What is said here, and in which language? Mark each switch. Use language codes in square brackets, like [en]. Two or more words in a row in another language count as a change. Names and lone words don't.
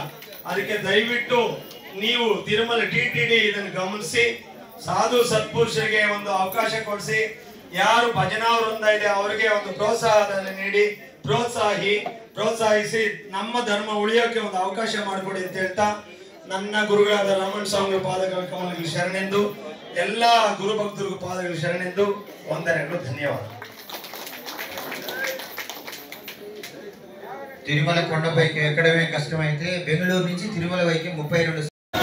[kn] ಅದಕ್ಕೆ ದಯವಿಟ್ಟು ನೀವು ತಿರುಮಲ ಟಿಟಿಡಿ ಇದನ್ನು ಗಮನಿಸಿ ಸಾಧು ಸತ್ಪುರುಷರಿಗೆ ಒಂದು ಅವಕಾಶ ಕೊಡಿಸಿ, ಯಾರು ಭಜನಾ ವೃಂದ ಇದೆ ಅವರಿಗೆ ಒಂದು ಪ್ರೋತ್ಸಾಹವನ್ನು ನೀಡಿ ಪ್ರೋತ್ಸಾಹಿಸಿ ನಮ್ಮ ಧರ್ಮ ಉಳಿಯೋಕೆ ಒಂದು ಅವಕಾಶ ಮಾಡಿಕೊಡಿ ಅಂತ ಹೇಳ್ತಾ ನನ್ನ ಗುರುಗಳಾದ ರಮಣ ಸ್ವಾಮಿ ಪಾದಗಳ ಕಮಲಗಳಿಗೆ ಶರಣೆಂದು ಎಲ್ಲ ಗುರು ಭಕ್ತರಿಗೂ ಪಾದಗಳ ಶರಣೆಂದು ವಂದನೆಗಳು. ಧನ್ಯವಾದ. [te] తిరుమల కొండపైకి ఎక్కడమే కష్టమైతే బెంగళూరు నుంచి తిరుమల వైకి 32